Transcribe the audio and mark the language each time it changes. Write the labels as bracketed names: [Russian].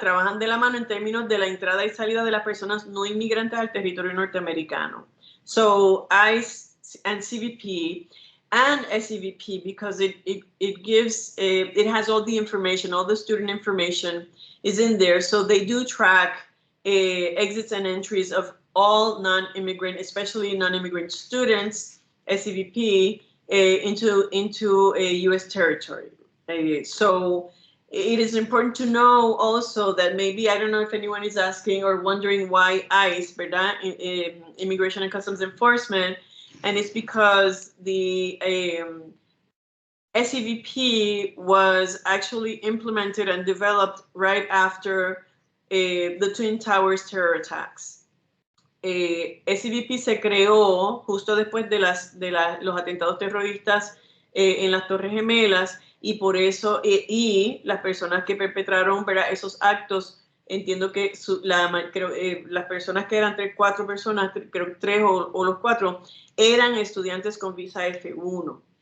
[Spanish] Trabajan de la mano en términos de la entrada y salida de las personas no inmigrantes al territorio norteamericano. [English] So ICE and CBP and SCBP, because it gives, it has all the information, all the student information is in there. So they do track exits and entries of all non-immigrant, especially non-immigrant students, SCBP, into a U.S. territory. So it is important to know also that maybe, I don't know if anyone is asking or wondering why ICE, [Spanish] ¿verdad? [English] Immigration and Customs Enforcement, and it's because the SCBP was actually implemented and developed right after the Twin Towers terror attacks. [Spanish] SCBP se creó justo después de los atentados terroristas en las Torres Gemelas, y por eso y las personas que perpetraron, ¿verdad?, esos actos, entiendo que las personas que eran 4 personas, creo 3 o los 4, eran estudiantes con visa F1.